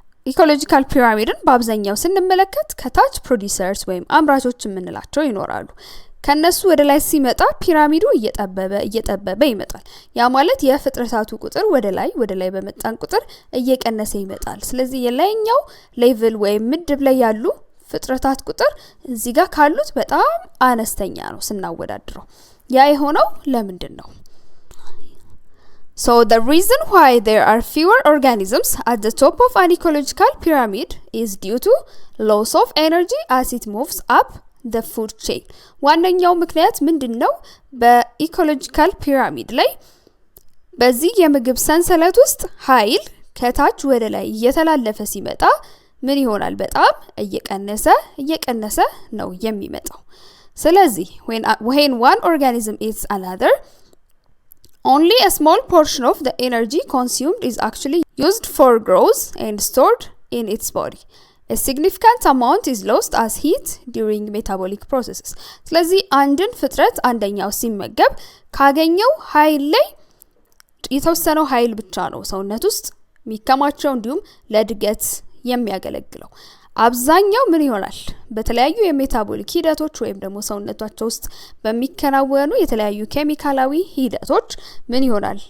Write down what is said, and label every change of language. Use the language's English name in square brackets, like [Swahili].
[Amharic] ኢኮሎጂካል ፒራሚድን በአብዛኛው ስንመለከት ከታች ፕሮዲዩሰርስ ወይም አምራቾች የምንላቸው ይኖራሉ። ከነሱ ወደ ላይ ሲመጣ ፒራሚዱ እየጠበበ ይመጣል። ያ ማለት የፍጥረታቱ ቁጥር ወደ ላይ በመጣን ቁጥር እየቀነሰ ይመጣል። ስለዚህ የላይኛው ሌቭል ወይም ምድብ ላይ ያሉ ፍጥረታት ቁጥር እዚህ ጋር ካሉት በጣም አነስተኛ ነው ስናወዳድረው። ያ የሆነው ለምንድነው? [English] So the reason why there are fewer organisms at the top of an ecological pyramid is due to loss of energy as it moves up the food chain. [Amharic] ዋነኛው ምክንያት ምንድነው? በኢኮሎጂካል ፒራሚድ ላይ በዚህ የምግብ ሰንሰለት ውስጥ ኃይል ከታች ወደ ላይ እየተላለፈ ሲመጣ ምን ይሆናል? በጣም እየቀነሰ ነው የሚመጣው። ስለዚህ [English] when one organism eats another, only a small portion of the energy consumed is actually used for growth and stored in its body. A significant amount is lost as heat during metabolic processes. [Amharic] ስለዚህ አንድን ፍጥረት አንደኛው ሲመገብ ካገኘው ኃይል ላይ የተወሰነው ኃይል ብቻ ነው ሰውነት ውስጥ የሚከማቸው እንዲሁም ለእድገት የሚያገለግለው። አብዛኛው ምን ይሆናል? በተለያዩ የሜታቦሊክ ሂደቶች ወይም ደግሞ ሰውነታቸው ውስጥ በሚከናወኑ የተለያዩ ኬሚካላዊ ሂደቶች ምን ይሆናል?